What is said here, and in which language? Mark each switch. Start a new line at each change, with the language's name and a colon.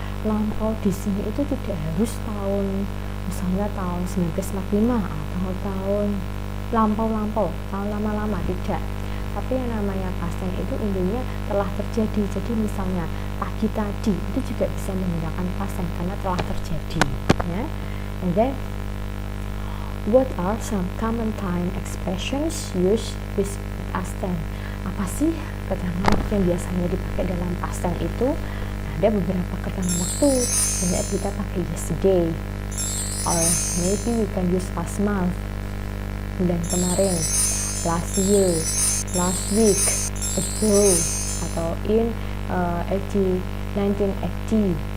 Indonesian: Lampau di sini itu tidak harus tahun, misalnya tahun 1945 atau tahun lampau-lampau, tahun lama-lama, tidak. Tapi yang namanya past tense itu intinya telah terjadi. Jadi misalnya pagi tadi itu juga bisa menggunakan past tense karena telah terjadi, ya.
English: And then what are some common time expressions used with past tense?
Indonesian: Apa sih keterangan waktu yang biasanya dipakai dalam past tense itu? Ada beberapa keterangan waktu. Misalnya kita pakai
English: yesterday, or maybe we can use last month,
Indonesian: bulan kemarin,
English: last year, last week, ago, atau in 1980.